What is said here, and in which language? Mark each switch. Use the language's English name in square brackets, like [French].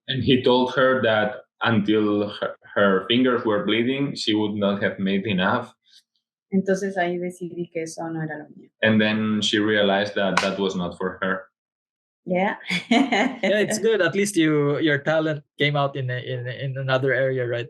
[English] And he told her that until her fingers were bleeding, she would not have made enough. [Spanish] Entonces ahí decidí que eso no era lo mío. [English] And then she realized that was not for her. Yeah. Yeah, it's good. At least your talent came out in another area, right?